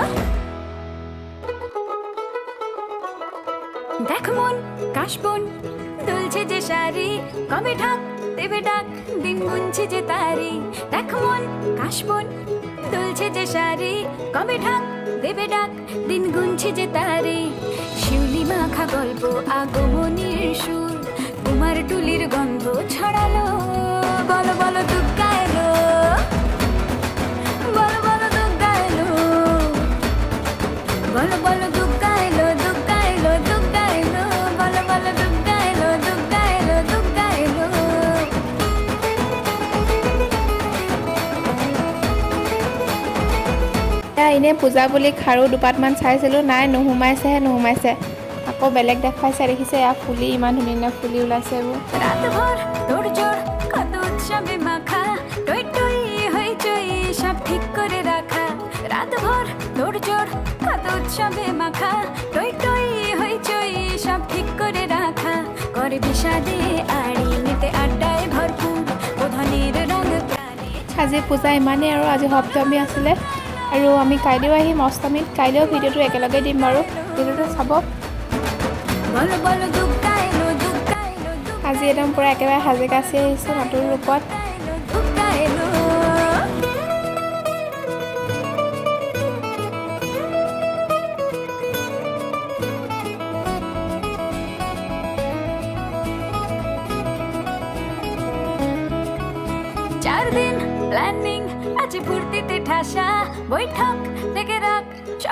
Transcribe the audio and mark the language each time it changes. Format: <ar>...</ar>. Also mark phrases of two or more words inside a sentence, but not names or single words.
<bn>দেখ মন কাশবন দুলছে যে শাড়ি কবে ঢাক দেবে ডাক দিন গুনছে যে তারি দেখ মন কাশবন দুলছে যে শাড়ি কবে ঢাক দেবে ডাক দিন গুনছে যে তারি শিউলি মাখা গল্প আগমনীর সুর তোমার টুলির গন্ধ ছড়ালো বলো বলো দুগ্গা এলো বলো বলো দুগ্গা এলো বলো বলো দুগ্গা এলো দুগ্গা এলো দুগ্গা এলো বলো বলো দুগ্গা এলো দুগ্গা এলো দুগ্গা এলো</bn> <as>এনেই পূজা বুলি খাৰু দুপাতমান চাইছিলোঁ নাই নুসুমাইছে আকৌ বেলেগ দেখাইছে দেখিছে এয়া ফুলি ইমান ধুনীয়া ধুনীয়া ফুলি ওলাইছে এইবোৰ</as> <bn>রাত ভর তোর জোর কত উৎসবে মাখা টই টই হইচই সব ঠিক করে রাখা রাত ভর তোর জোর কত উৎসবে মাখা টই টই হইচই সব ঠিক করে রাখা করে বিষাদে আড়ি নিতে আড্ডায় ভরপুর প্রধানের রঙ প্রাণে</bn> <as>আজি পূজা ইমানেই আৰু আজি সপ্তমী আছিলে আৰু আমি কাইলৈও আহিম অষ্টমীত কাইলৈও ভিডিঅ'টো একেলগে দিম বাৰু ভিডিঅ'টো চাব</as> <bn>বলো বলো দুগ্গা এলো</bn> <as>আজি একদম পূৰা একেবাৰে সাজি কাচি আহিছোঁ নতুন ৰূপত</as> <bn>দুগ্গা এলো 4 দিন প্ল্যানিং আছে ফুর্তিতে ঠাসা বৈঠক থেকে রাখ সব</bn>